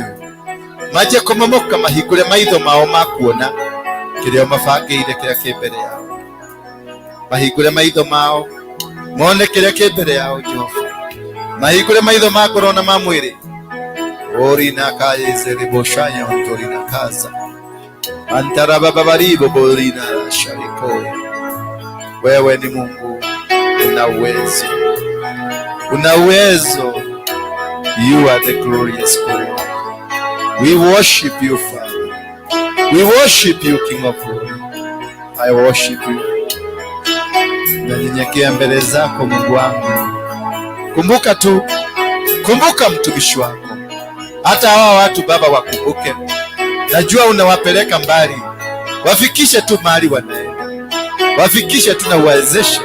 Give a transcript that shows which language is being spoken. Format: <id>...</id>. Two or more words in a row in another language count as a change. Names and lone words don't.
<ki>Manjie kũmomoka, mahingũre maitho mao ma kuona kĩrĩa mabangĩire kĩrĩa kĩ mbere yao. Mahingũre maitho mao mone kĩrĩa kĩ mbere yao Jehova. Mahingũre maitho ma ngoro na ma mwĩrĩ. Orina kaeze riboshanya ontorina kaza. Antara bababaribo borina shariko.</ki> <sw>Wewe ni Mungu, una uwezo. Una uwezo.</sw> <en>You are the glorious God. We worship you, Father. We worship you, King of glory. I worship you.</en> <sw>Nanyenyekea mbele zako Mungu wangu. Kumbuka mtumishi wako. Hata hawa watu Baba wakumbuke. Najua unawapeleka mbali. Wafikishe tu mahali wanaenda. Wafikishe tu na uwezeshe.</sw>